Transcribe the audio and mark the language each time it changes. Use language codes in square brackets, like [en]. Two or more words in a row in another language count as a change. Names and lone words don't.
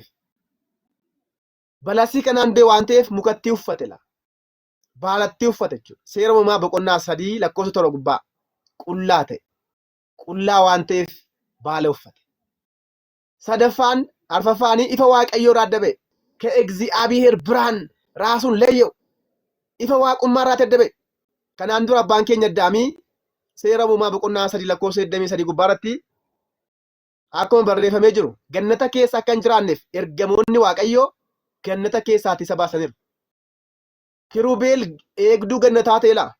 [om] Balasii kanaan du'e waan ta'eef mukatti uffate laa. Baalatti uffate jechuudha. Seera uumamaa boqonnaa 3 lakkoofsa 7 gubbaa qullaa ta'e. Qullaa waan ta'eef baala uffate. Sadaffaan arfaffaanii ifa Waaqayyoo irraa adda ba'e. [am] ከእግዚአብሔር ብርሃን ራሱን ለየው. [om] ifa waaqummaa irraa adda ba'e. Kanaan dura abbaan keenya Addaamii seera uumamaa boqonnaa 3 lakkoofsa 23 gubbaarratti akkuma barreeffamee jiru gannata keessa akka hin jiraanneef ergamoonni Waaqayyoo gannata keessaatti isa baasaniiru. Kirubeel eegduu gannataa ta'e laa.